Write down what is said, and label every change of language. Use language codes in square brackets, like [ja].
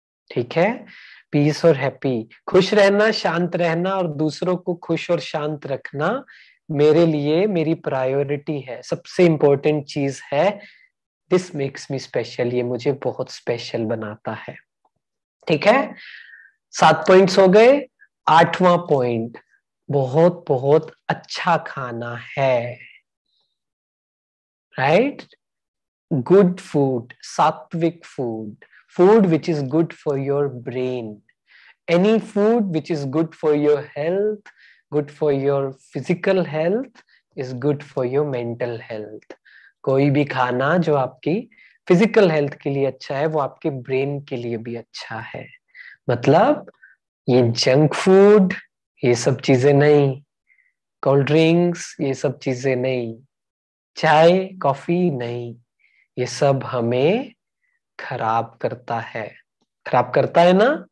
[hi] ठीक है, पीस और हैप्पी, खुश रहना, शांत रहना और दूसरों को खुश और शांत रखना मेरे लिए मेरी प्रायोरिटी है, सबसे इंपॉर्टेंट चीज है। [en] this makes me special, [hi] ये मुझे बहुत स्पेशल बनाता है। ठीक है, 7 पॉइंट्स हो गए। 8वां पॉइंट, बहुत बहुत अच्छा खाना है। [en] Right, good food, sattvic food, food which is good for your brain. Any food which is good for your health, good for your physical health, is good for your mental health. [hi] कोई भी खाना जो आपकी physical health के लिए अच्छा है, वो आपके ब्रेन के लिए भी अच्छा है। मतलब ये जंक फूड, ये सब चीजें नहीं, कोल्ड ड्रिंक्स, ये सब चीजें नहीं, चाय कॉफी नहीं, ये सब हमें खराब करता है। खराब करता है ना।